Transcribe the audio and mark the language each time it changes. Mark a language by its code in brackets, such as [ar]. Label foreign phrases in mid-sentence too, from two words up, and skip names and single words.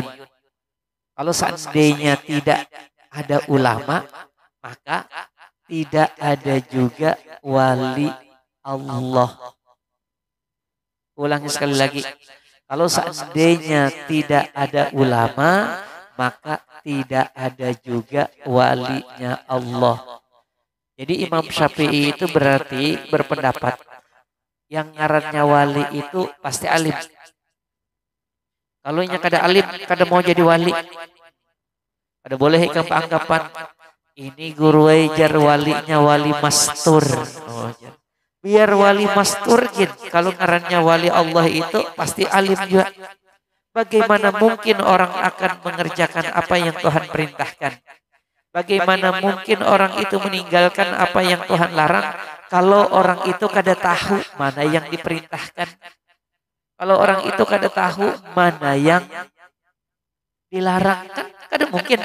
[id] Kalau seandainya tidak ada ulama, maka tidak ada juga wali Allah. Ulangi sekali lagi. Kalau seandainya tidak ada ulama, maka tidak ada juga walinya Allah. Jadi Imam Syafi'i itu berarti berpendapat yang ngarannya wali itu pasti alim. [bjn] Kalau nya kada alim, kada mau jadi wali. Ada boleh ikam anggapan ini guru ejar walinya wali mastur. [id] Oh, biar wali mastur gitu. Kalau ngarannya wali Allah itu pasti alim juga. Bagaimana mungkin orang akan mengerjakan apa yang Tuhan perintahkan? Bagaimana mungkin orang itu meninggalkan apa yang Tuhan larang kalau orang itu kada tahu mana yang diperintahkan? Kalau orang itu kada tahu mana yang dilarang, kan kada mungkin.